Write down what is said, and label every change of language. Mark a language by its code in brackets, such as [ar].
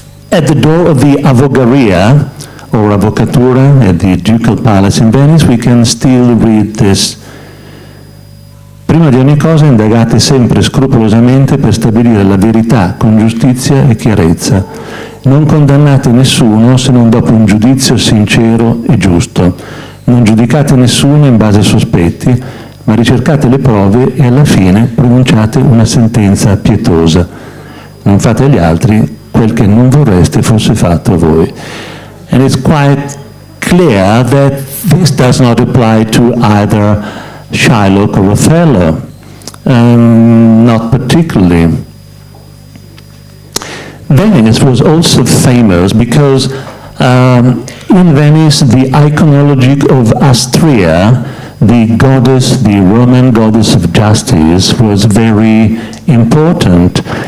[en] At the door of the Avogaria, or Avvocatura, at the Ducal Palace in Venice, we can still read this. [it] Prima di ogni cosa indagate sempre scrupolosamente per stabilire la verità con giustizia e chiarezza. Non condannate nessuno se non dopo un giudizio sincero e giusto. Non giudicate nessuno in base ai sospetti, ma ricercate le prove e alla fine pronunciate una sentenza pietosa. Non fate agli altri quel che non vorreste fosse fatto a voi. [en] And it's quite clear that this does not apply to either Shylock or Othello, not particularly. Venice was also famous because in Venice the iconology of Astrea, the goddess, the Roman goddess of justice, was very important.